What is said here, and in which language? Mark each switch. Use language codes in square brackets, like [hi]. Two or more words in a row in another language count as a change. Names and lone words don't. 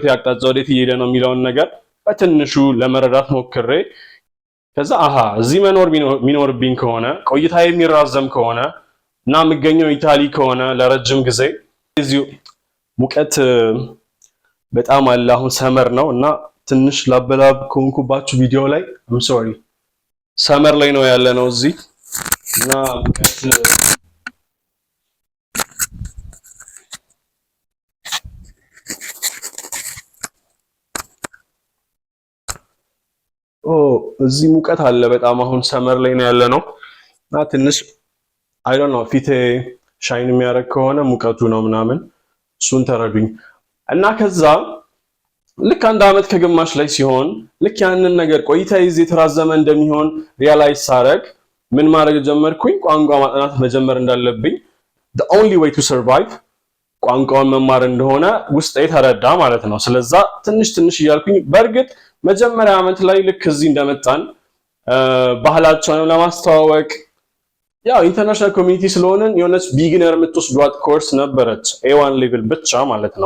[am] አቅጣጫ ወዴት እየሄደ ነው የሚለውን ነገር በትንሹ ለመረዳት ሞክሬ ከዛ እዚህ መኖር ሚኖርብኝ ከሆነ ቆይታ የሚራዘም ከሆነ እና የምገኘው ኢታሊ ከሆነ ለረጅም ጊዜ እዚሁ ሙቀት በጣም አለ። አሁን ሰመር ነው እና ትንሽ ላበላብ ከሆንኩባችሁ ቪዲዮ ላይ [en] I'm sorry [am] ሰመር ላይ ነው ያለ ነው እዚህ እና ሙቀት እዚህ ሙቀት አለ በጣም አሁን ሰመር ላይ ነው ያለ ነው እና ትንሽ [en] I don't know [am] ፊቴ ሻይን የሚያደርግ ከሆነ ሙቀቱ ነው ምናምን እሱን ተረዱኝ። እና ከዛ ልክ 1 ዓመት ከግማሽ ላይ ሲሆን ልክ ያንን ነገር ቆይታ ይዜ የተራዘመ እንደሚሆን ሪያላይዝ ሳረግ ምን ማድረግ ጀመርኩኝ? ቋንቋ ማጥናት መጀመር እንዳለብኝ [en] the only way to survive [am] ቋንቋውን መማር እንደሆነ ውስጤ ተረዳ ማለት ነው። ስለዛ ትንሽ ትንሽ እያልኩኝ በእርግጥ መጀመሪያ ዓመት ላይ ልክ እዚህ እንደመጣን ባህላቸውን ለማስተዋወቅ ያው [en] international community [am] ስለሆነን የሆነች ቢጊነር የምትወስዷት ኮርስ ነበረች A1 ሌቭል ብቻ ማለት ነው።